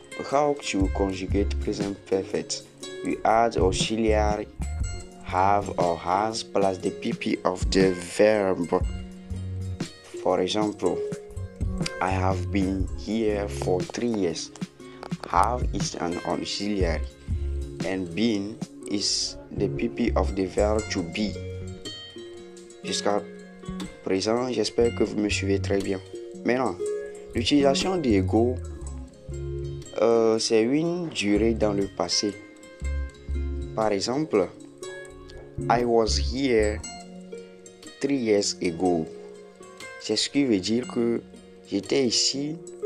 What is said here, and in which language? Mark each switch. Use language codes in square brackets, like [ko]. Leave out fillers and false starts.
[en] How to conjugate present perfect? We add auxiliary have or has plus the PP of the verb. For example, I have been here for 3 years. Have is an auxiliary and been is the PP of the verb to be. [fr] Jusqu'à présent, j'espère que vous me suivez très bien. Maintenant, l'utilisation de ego, c'est une durée dans le passé. Par exemple, [en] I was here 3 years ago. [fr] C'est ce qui veut dire que j'étais ici.